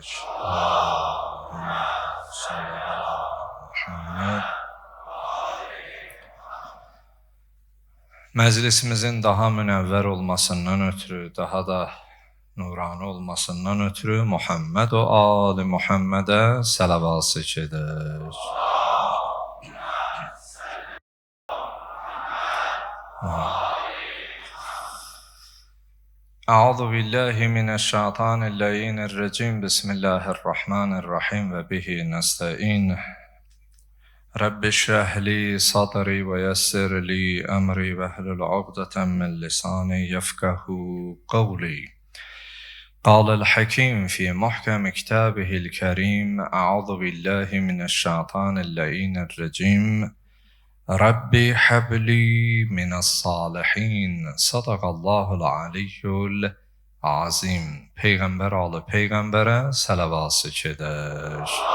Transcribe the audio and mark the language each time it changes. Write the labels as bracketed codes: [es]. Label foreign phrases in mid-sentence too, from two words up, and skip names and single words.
[ar] اللهم صل على محمد. [az] Məclisimizin daha münəvvər olmasından ötürü, daha da nurani olmasından ötürü Muhammed və Ali Muhammedə səlavası gedir. [ar] أعوذ بالله من الشيطان اللعين الرجيم بسم الله الرحمن الرحيم وبه نستعين رب اشرح لي صدري ويسر لي أمري واحلل عقدة من لساني يفقه قولي قال الحكيم في محكم كتابه الكريم أعوذ بالله من الشيطان اللعين الرجيم ربي هب لي من الصالحين صدق الله العلي العظيم. [az] Peyğəmbər alı Peyğəmbərə səlavası gedir.